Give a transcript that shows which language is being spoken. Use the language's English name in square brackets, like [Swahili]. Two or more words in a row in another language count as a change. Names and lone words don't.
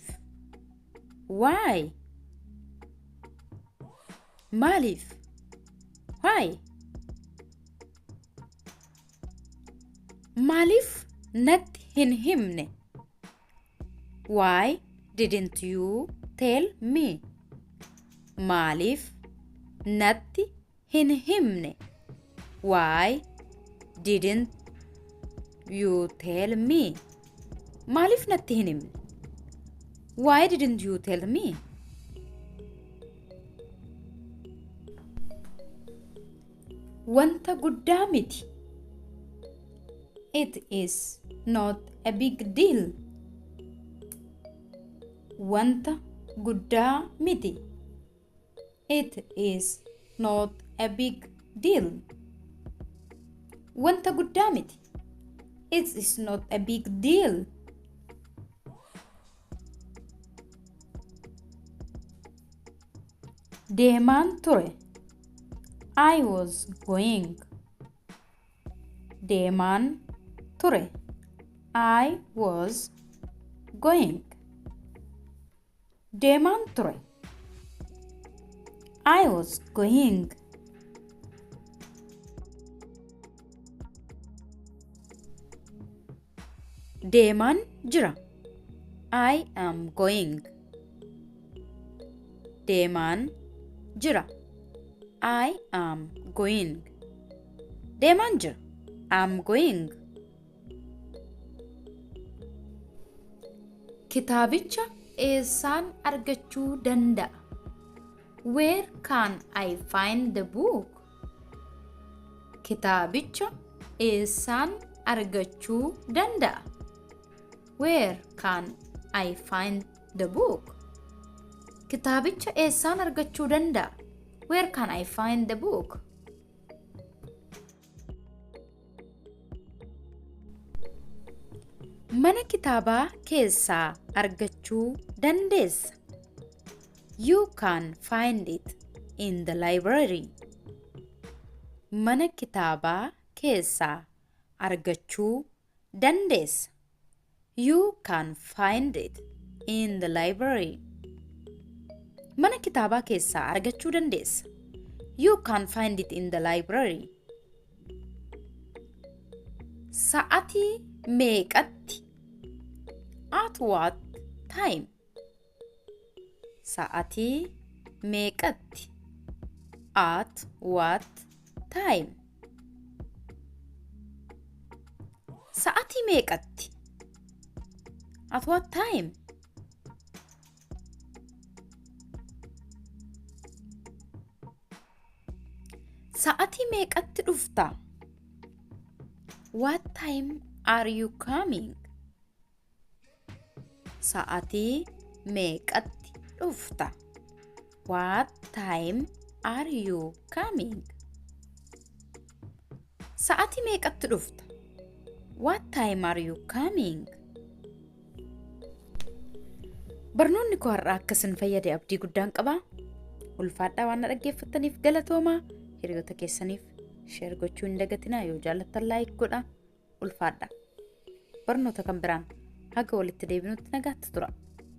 [English] Why? Maaliif? Why? [Oromo] Maaliif natti hin himne? [English] Why didn't you tell me? [Oromo] Maaliif natti hin himne? [English] Why didn't you tell me? [Oromo] Maaliif natti hin himne? [English] Why didn't you tell me? [Oromo] Wanta guddaa miti. [English] It is not a big deal. [Oromo] Wanta guddaa miti. [English] It is not a big deal. [Oromo] Wanta guddaa miti. [English] It is not a big deal. [Oromo] Deemaan ture. [English] I was going. [Oromo] Deemaan ture. [English] I was going. [Oromo] Deemaan ture. [English] I was going. [Oromo] Deemaan jira. [English] I am going. [Oromo] Deemaan Jira. [English] I am going. [Oromo] Deemaan jira. [English] I'm going. [Oromo] Kitaabicha eessaan argachuu danda'a? [English] Where can I find the book? [Oromo] Kitaabicha eessaan argachuu danda'a? [English] Where can I find the book? [Oromo] Kitaabicha eessaan argachuu danda'a? [English] Where can I find the book? [Oromo] Mana kitaabaa keessaa argachuu dandeessa? [English] You can find it in the library. [Oromo] Mana kitaabaa keessaa argachuu dandeessa? [English] You can find it in the library. [Oromo] Mana kitaabaa keessaa argachuu dandeessa? [English] You can find it in the library. [Oromo] Sa'atii meeqatti? [English] At what time? [Oromo] Sa'atii meeqatti? [English] At what time? [Oromo] Sa'atii meeqatti? [English] At what time? [Oromo] Sa'atii meeqatti dhufta? [English] What time are you coming? [Oromo] Sa'atii meeqatti dhufta? [English] What time are you coming? [Oromo] Sa'atii meeqatti dhufta? [English] What time are you coming? [Oromo] Barnoonni koo har'aa akkasin fayyade abdii guddaan qaba. Ulfaadhaa waan dhaggeeffattaniif galatoomaa. Hiriyoota keessaniif share gochuu hin dagatinaa. Yoo jaallattan like godhaa. Ulfaadhaa. Barnoota kan biraan haga walitti deebinutti nagaatti tura.